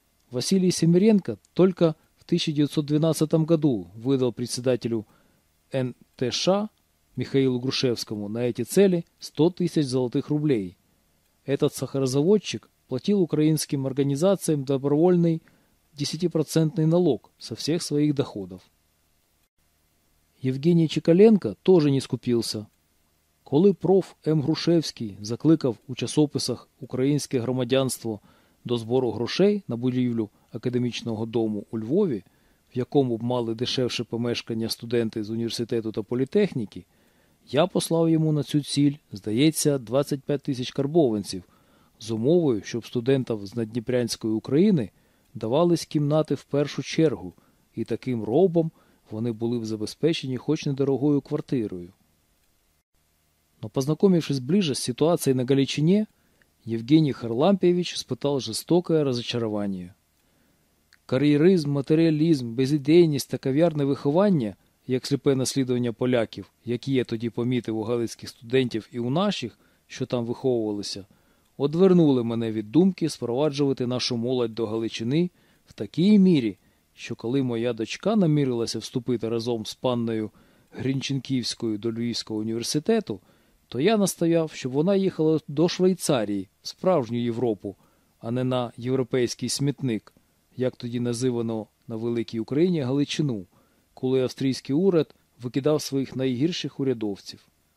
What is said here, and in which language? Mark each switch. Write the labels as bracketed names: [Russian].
[Russian] Василий Семиренко только в 1912 году выдал председателю НТШ Михаилу Грушевскому на эти цели 100 тысяч золотых рублей. Этот сахарозаводчик платил украинским организациям добровольный 10% налог со всех своих доходов. Евгений Чекаленко тоже не скупился. [Ukrainian] Коли проф. М. Грушевський закликав у часописах «Українське громадянство» до збору грошей на будівлю академічного дому у Львові, в якому б мали дешевше помешкання студенти з університету та політехніки, я послав йому на цю ціль, здається, 25 тисяч карбованців, з умовою, щоб студентам з Надніпрянської України давались кімнати в першу чергу, і таким робом вони були б забезпечені хоч недорогою квартирою. [Russian] Но познакомившись ближе с ситуацией на Галичине, Евгений Харлампьевич испытал жестокое разочарование. [Ukrainian] Кар'єризм, матеріалізм, безідейність та кав'ярне виховання, як сліпе наслідування поляків, які я тоді помітив у галицьких студентів і у наших, що там виховувалися, одвернули мене від думки спроваджувати нашу молодь до Галичини в такій мірі, що коли моя дочка намірилася вступити разом з панною Грінченківською до Львівського університету, то я настояв, щоб вона їхала до Швейцарії, в справжню Європу, а не на європейський смітник, як тоді називано на Великій Україні Галичину, коли австрійський уряд викидав своїх найгірших урядовців.